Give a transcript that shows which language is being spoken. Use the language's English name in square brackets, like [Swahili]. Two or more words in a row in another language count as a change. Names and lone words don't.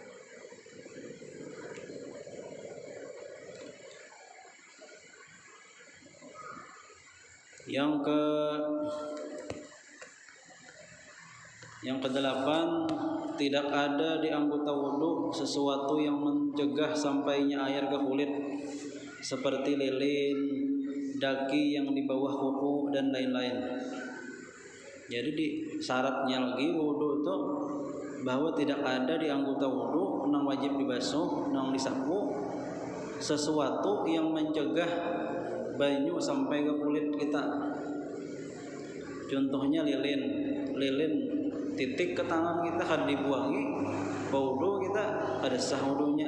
[Indonesian] Yang kedelapan, tidak ada di anggota wudu sesuatu yang mencegah sampainya air ke kulit seperti lilin, daki yang di bawah kuku dan lain-lain. Jadi di syaratnya lagi wudu itu bahwa tidak ada di anggota wudu nang wajib dibasuh, nang disapu sesuatu yang mencegah banyu sampai ke kulit kita. Contohnya lilin titik ke tangan kita kada dibuangi, wudu kita kada sah wudunya.